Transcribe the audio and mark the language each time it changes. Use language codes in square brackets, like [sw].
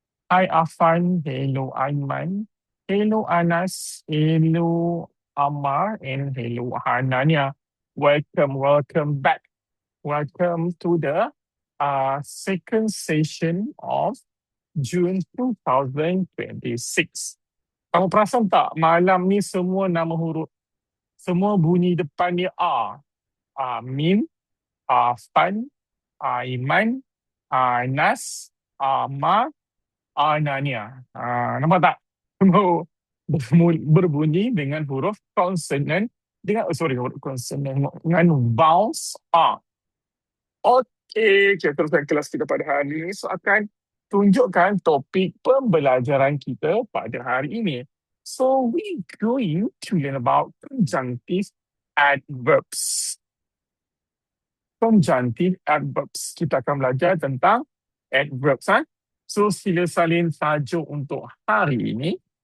[en] Hi, Afan. Hello, Aiman. Hello, Anas. Hello, Amar. And hello, Hanania. Welcome back. Welcome to the second session of June 2026. [ms] Kamu perasan tak malam ni semua nama huruf, semua bunyi depan dia A. Amin, Afan, Aiman, Anas, Amar, Anania. Nampak tak? Semua berbunyi dengan huruf consonant dengan huruf consonant dengan vowels A. Okey, kita teruskan kelas kita pada hari ini. So akan tunjukkan topik pembelajaran kita pada hari ini. [en] So we going to learn about conjunctive adverbs. [ms] Conjunctive adverbs. Kita akan belajar tentang adverbs. So sila salin tajuk untuk hari ini.